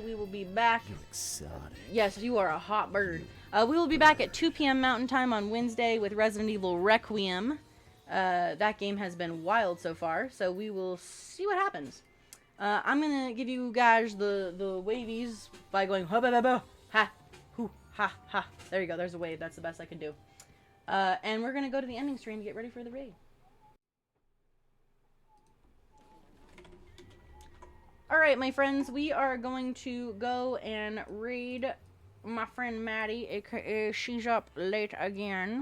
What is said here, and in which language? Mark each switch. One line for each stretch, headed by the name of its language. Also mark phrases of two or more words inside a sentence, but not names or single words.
English: We will be back. You're exotic. Yes, you are a hot bird. We will be back at 2 p.m. Mountain Time on Wednesday with Resident Evil Requiem. That game has been wild so far, so we will see what happens. I'm going to give you guys the wavies by going ha ba ba ba ha hoo ha ha. There you go, there's a wave. That's the best I can do. And we're going to go to the ending stream to get ready for the raid. Alright, my friends, we are going to go and raid my friend Maddie, aka she's up late again.